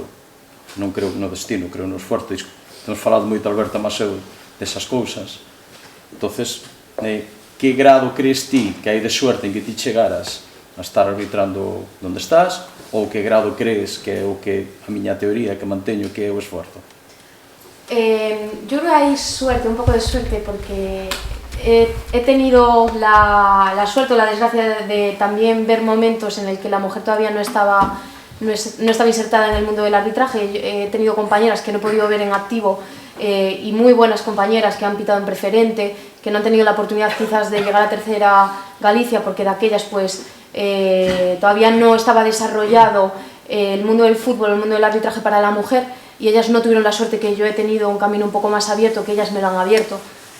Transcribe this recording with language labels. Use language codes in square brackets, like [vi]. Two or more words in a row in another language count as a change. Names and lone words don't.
[gl] Non creo no destino, creo no esforzo. Temos falado moito, Alberto Maseu, desas cousas. Entonces, que grado crees ti que hai de suerte en que ti chegaras a estar arbitrando onde estás, ou que grado crees que é o que a miña teoría que manteño que é o esforzo? [es] Yo creo que hay suerte, un poco de suerte, porque he tenido la suerte o la desgracia de también ver momentos en el que la mujer todavía no estaba insertada en el mundo del arbitraje. He tenido compañeras que no he podido ver en activo y muy buenas compañeras que han pitado en preferente, que no han tenido la oportunidad quizás de llegar a tercera Galicia, porque de aquellas pues todavía no estaba desarrollado el mundo del fútbol, el mundo del arbitraje para la mujer, y ellas no tuvieron la suerte que yo he tenido, un camino un poco más abierto, que ellas me lo han abierto.